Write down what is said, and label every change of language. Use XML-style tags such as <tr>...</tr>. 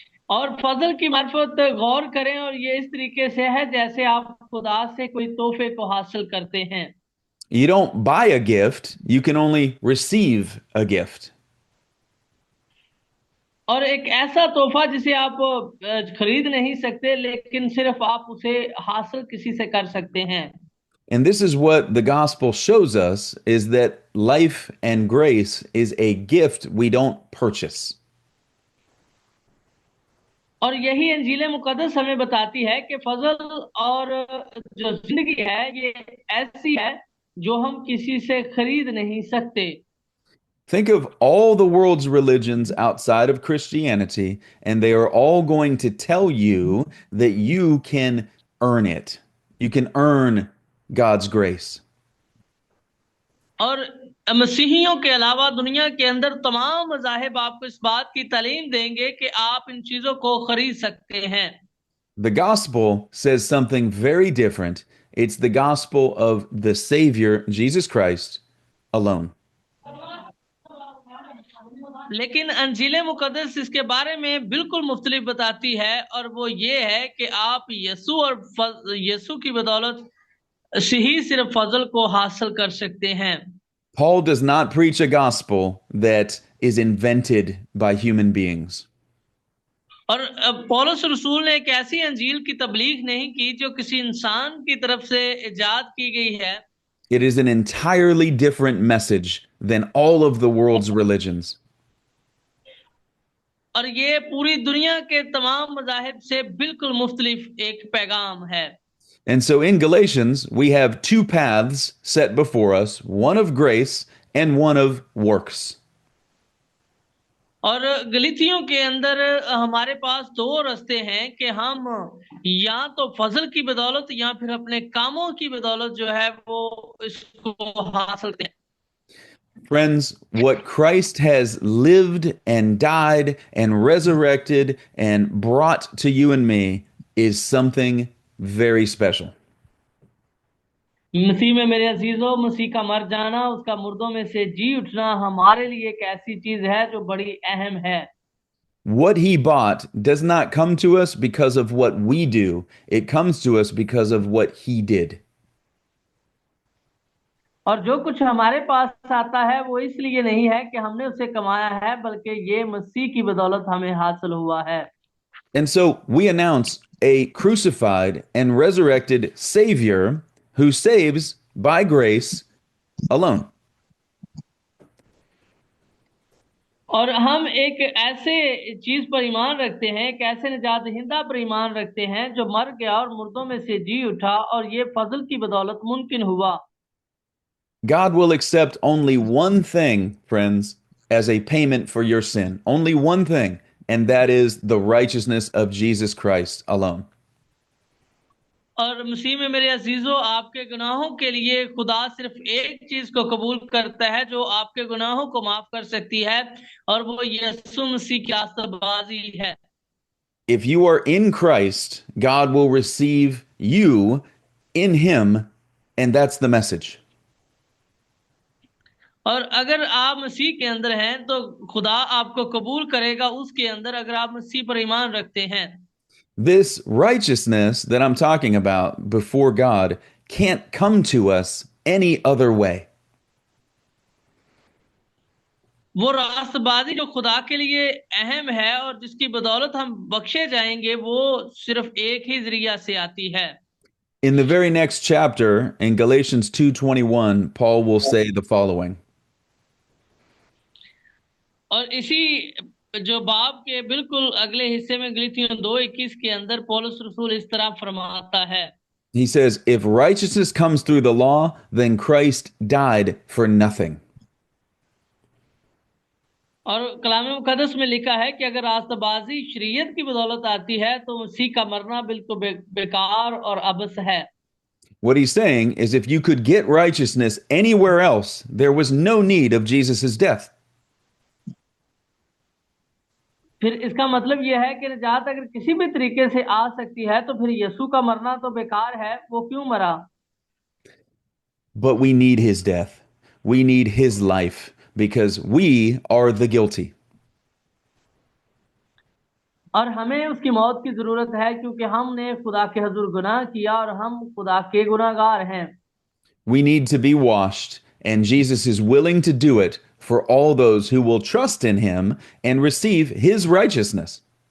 <hi>और फजल की मार्फत गौर करें, और ये इस तरीके से है जैसे आप खुदा से कोई तोहफे को हासिल करते हैं।</hi> <en>You don't buy a gift, you can only receive a gift.</en> <hi>और एक ऐसा तोहफा जिसे आप खरीद नहीं सकते, लेकिन सिर्फ आप उसे हासिल किसी से कर सकते हैं।</hi> <en>And this is what the gospel shows us is that life and grace is a gift we don't purchase.</en> <hi>और यही अंजील मुकद्दस हमें बताती है कि फजल और जो जिंदगी है ये ऐसी है जो हम किसी से खरीद नहीं सकते।</hi> <en>Think of all the world's religions outside of Christianity, and they are all going to tell you that you can earn it. You can earn God's grace.</en> <hi>और मसीहियों के अलावा दुनिया के अंदर तमाम मज़ाहिब आपको इस बात की तालीम देंगे कि आप इन चीजों को खरीद सकते हैं।</hi> <en>The gospel says something very different. It's the gospel of the Savior, Jesus Christ, alone.</en> <hi>लेकिन अंजील मुकद्दस इसके बारे में बिल्कुल मुख्तलिफ बताती है, और वो ये है कि आप यीशु और यीशु की बदौलत से ही सिर्फ फजल को हासिल कर सकते हैं।</hi> <en>Paul does not preach a gospel that is invented by human beings.</en> <hi>और पौलुस रसूल ने एक ऐसी अंजील की तबलीग नहीं की जो किसी इंसान की तरफ से इजाद की गई है।</hi> <en>It is an entirely different message than all of the world's religions.</en> <hi>और ये पूरी दुनिया के तमाम मज़ाहिब से बिल्कुल मुख्तलिफ एक पैगाम है।</hi> <en>And so in Galatians, we have two paths set before us, one of grace and one of works.</en> <hi>और गलीतियों के अंदर हमारे पास दो रास्ते हैं कि हम या तो फजल की बदौलत या फिर अपने कामों की बदौलत जो है वो इसको हासिल करते हैं।</hi> <en>Friends, what Christ has lived and died and resurrected and brought to you and me is something very special.</en> <hi>मसीह में मेरे अजीजों, मसीह का मर जाना, उसका मुर्दों में से जी उठना हमारे लिए एक ऐसी चीज है जो बड़ी अहम है।</hi> <en>What he bought does not come to us because of what we do, it comes to us because of what he did.</en> <hi>और जो कुछ हमारे पास आता है वो इसलिए नहीं है कि हमने उसे कमाया है, बल्कि ये मसीह की बदौलत हमें हासिल हुआ है।</hi> <en>And so we announce a crucified and resurrected Savior who saves by grace alone.</en> <hi>और हम एक ऐसे चीज पर ईमान रखते हैं, एक ऐसे निजात दहिंदा पर ईमान रखते हैं जो मर गया और मुर्दों में से जी उठा, और ये फजल की बदौलत मुमकिन हुआ।</hi> <en>God will accept only one thing, friends, as a payment for your sin. Only one thing, and that is the righteousness of Jesus Christ alone.</en> <hi>और मसीह में मेरे अजीजों, आपके गुनाहों के लिए खुदा सिर्फ एक चीज को कबूल करता है जो आपके गुनाहों को माफ कर सकती है, और वो यीशु मसीह की रास्तबाजी है।</hi> <en>If you are in Christ, God will receive you in Him, and that's the message.</en> <hi>और अगर आप मसीह के अंदर हैं तो खुदा आपको कबूल करेगा उसके अंदर, अगर आप मसीह पर ईमान रखते हैं।</hi> <en>This righteousness that I'm talking about before God can't come to us any other way.</en> <hi>वो रास्तबाजी जो खुदा के लिए अहम है और जिसकी बदौलत हम बख्शे जाएंगे, वो सिर्फ एक ही जरिया से आती है।</hi> <en>In the very next chapter in Galatians 2:21, Paul will say the following.</en> <hi>और इसी जो बाब के बिल्कुल अगले हिस्से में गलीतियों 2:21 के अंदर पौलुस रसूल इस तरह फरमाता है।</hi> <en>He says, if righteousness comes through the law, then Christ died for nothing.</en> <hi>और कलाम मुकद्दस में लिखा है कि अगर रास्तबाजी शरीयत की बदौलत आती है तो मसीह का मरना बिल्कुल बेकार और अबस है।</hi> <en>What he's saying is if you could get righteousness anywhere else, there was no need of Jesus' death.</en> <hi>फिर इसका मतलब यह है कि निजात अगर किसी भी तरीके से आ सकती है तो फिर यीशु का मरना तो बेकार है, वो क्यों मरा।</hi> <en>But we need his death. We need his life because we are the guilty.</en> <hi>और हमें उसकी मौत की जरूरत है क्योंकि हमने खुदा के हजूर गुनाह किया और हम खुदा के गुनाहगार हैं।</hi> <en>We need to be washed, and Jesus is willing to do it for all those who will trust in him and receive his righteousness.</en>